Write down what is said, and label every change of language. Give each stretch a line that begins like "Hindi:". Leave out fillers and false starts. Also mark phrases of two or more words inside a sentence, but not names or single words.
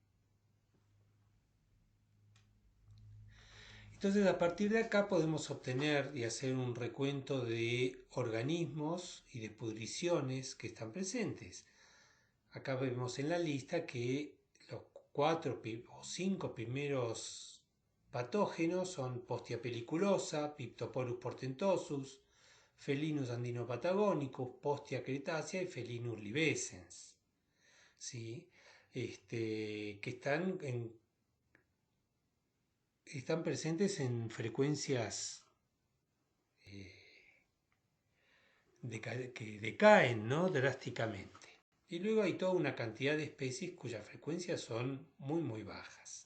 Spanish: Entonces, a partir de acá podemos obtener y hacer un recuento de organismos y de pudriciones que están presentes. Acá vemos en la lista que los 4 o 5 primeros patógenos son Postia peliculosa, Piptoporus portentosus, Felinus andino-patagonicus, Postia cretácea y Felinus libescens, ¿sí? Que están presentes en frecuencias que decaen, ¿no? Drásticamente. Y luego hay toda una cantidad de especies cuyas frecuencias son muy bajas.